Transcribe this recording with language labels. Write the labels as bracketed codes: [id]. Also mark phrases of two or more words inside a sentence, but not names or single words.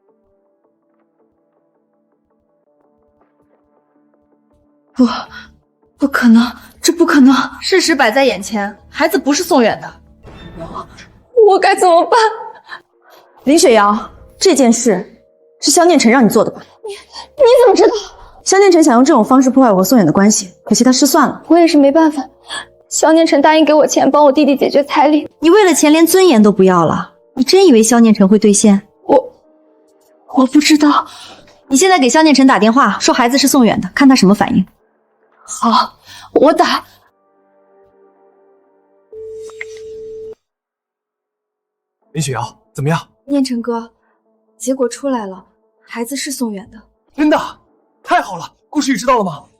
[zh] 不可能，這不可能！事實擺在眼前，孩子不是宋遠的。我該怎麼辦？林雪瑤，這件事是蕭念晨讓你做的吧？你怎麼知道？蕭念晨想用這種方式破壞我和宋遠的關係，可惜他失算了。我也是沒辦法。蕭念晨答應給我錢，幫我弟弟解決彩禮。你為了錢連尊嚴都不要了？你真以為蕭念晨會兌現？我不知道。你現在給蕭念晨打電話，說孩子是宋遠的，看他什麼反應。好，我打。林雪瑤，怎麼樣？念晨哥，結果出來了，孩子是宋遠的。真的？太好了！顧時雨知道了嗎？